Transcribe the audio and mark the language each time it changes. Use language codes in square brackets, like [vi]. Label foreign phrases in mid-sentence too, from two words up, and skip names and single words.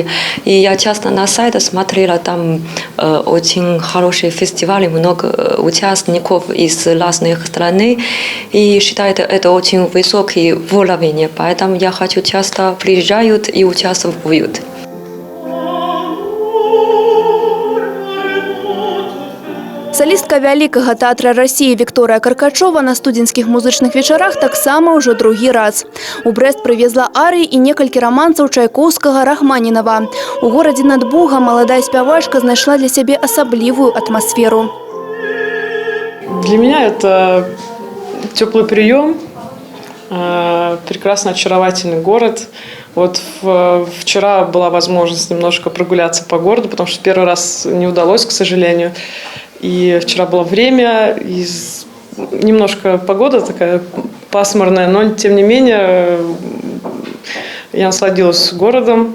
[ru] И я часто на сайте смотрела, там очень хорошие фестивали, много участников из разных стран. И считаю, это очень высокий уровень. Поэтому я хочу часто приезжают и участвуют. [be] Салістка вялікага тэатра Расіі Вікторыя Каркачова на студзеньскіх музычных вечарах таксама ўжо другі раз. У Брэст прывезла арыі і некалькі рамансаў Чайкоўскага, Рахманінава. У горадзе над Бугам маладая спявачка знайшла для сябе асаблівую атмасферу. [ru] Для меня это теплый прием, прекрасно очаровательный город. Вот вчера была возможность немножко прогуляться по городу, потому что первый раз не удалось, к сожалению. И вчера было время, и немножко погода такая пасмурная, но тем не менее я насладилась городом.